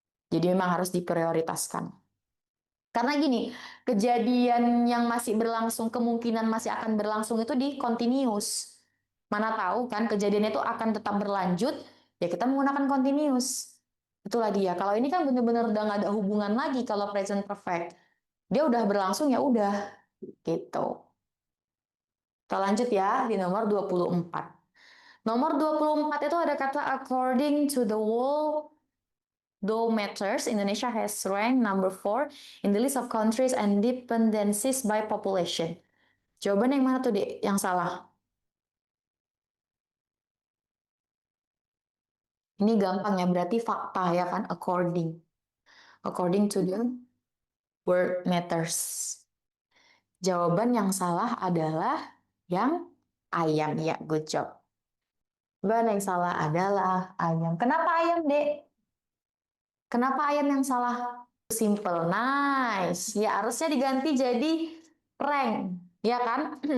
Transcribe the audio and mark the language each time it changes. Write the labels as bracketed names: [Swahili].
[Indonesian] Jadi memang harus diprioritaskan. Karena gini, kejadian yang masih berlangsung, kemungkinan masih akan berlangsung itu di continuous. Mana tahu kan kejadian itu akan tetap berlanjut, ya kita menggunakan continuous. Itulah dia. Kalau ini kan benar-benar udah nggak ada hubungan lagi kalau present perfect. Dia udah berlangsung ya udah gitu. Kita lanjut ya di nomor 24. Nomor 24 itu ada kata [English] according to the world Matters, Indonesia has ranked number 4 in the list of countries and dependencies by population. [Indonesian] Jawaban yang mana tuh, Dek? Yang salah. Ini gampang ya, berarti fakta ya kan, according. [English] According to the World Matters. [Indonesian] Jawaban yang salah adalah yang ayam. Ya, [English] good job. [Indonesian] Jawaban yang salah adalah ayam. Kenapa ayam, Dek? Kenapa ayam yang salah? [English] Simple, nice. [Indonesian] Ya harusnya diganti jadi prank, ya kan?